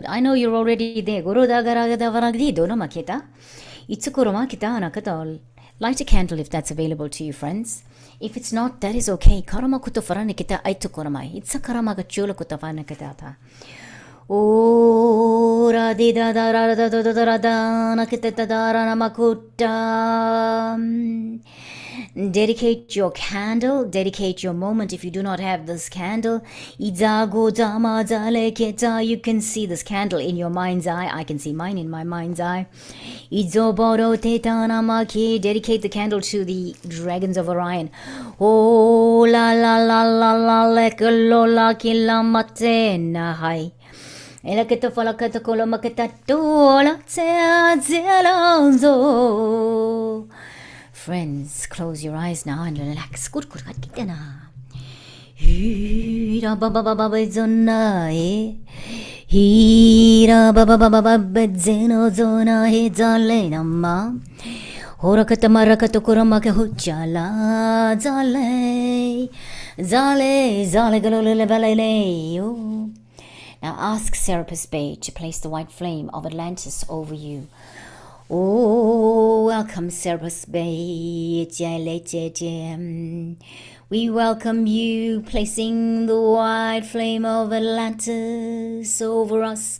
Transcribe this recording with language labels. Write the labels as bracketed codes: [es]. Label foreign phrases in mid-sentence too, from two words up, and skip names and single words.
[en] I know you're already there. Light a candle if that's available to you, friends. If it's not, that is okay. Ora di da da da da da da da da na kita da da na makuta. Dedicate your candle, dedicate your moment. If you do not have this candle, you can see this candle in your mind's eye. I can see mine in my mind's eye. Dedicate the candle to the dragons of Orion. Oh la la la la la la kila mate na hai. Friends, close your eyes now and relax. Hira baba baba zona e hira baba baba zeno zona he zalena ma horakata marakata kuramaka hujala zale galole balele. Now ask Serapis Bay to place the white flame of Atlantis over you. Oh, welcome Serapis Bay. We welcome you, placing the white flame of Atlantis over us.